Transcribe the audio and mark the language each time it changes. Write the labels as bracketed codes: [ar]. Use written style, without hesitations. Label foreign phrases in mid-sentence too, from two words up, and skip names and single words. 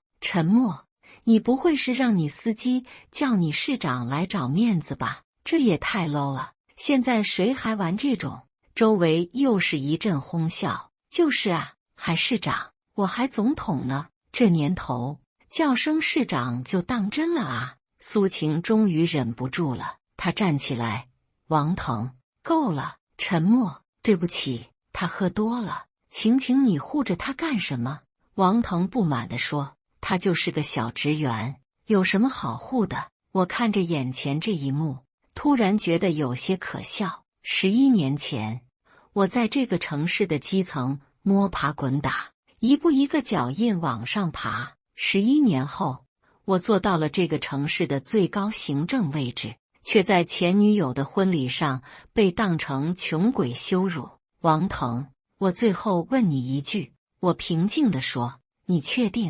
[zh] 沉默，你不會是讓你司機叫你市長來找面子吧？這也太 low 了，現在誰還玩這種？周圍又是一陣哄笑。就是啊，還市長，我還總統呢，這年頭叫聲市長就當真了啊。蘇晴終於忍不住了，她站起來， 王騰，夠了，沉默。对不起，他喝多了，请你護着他幹什麼？王騰不滿地說，他就是個小職員，有什麼好護的？我看着眼前這一幕，突然覺得有些可笑。11年前，我在這個城市的基層摸爬滾打，一步一個腳印往上爬。11年後，我做到了這個城市的最高行政位置，卻在前女友的婚禮上被當成窮鬼羞辱。王騰，我最後問你一句，我平靜地說，你確定？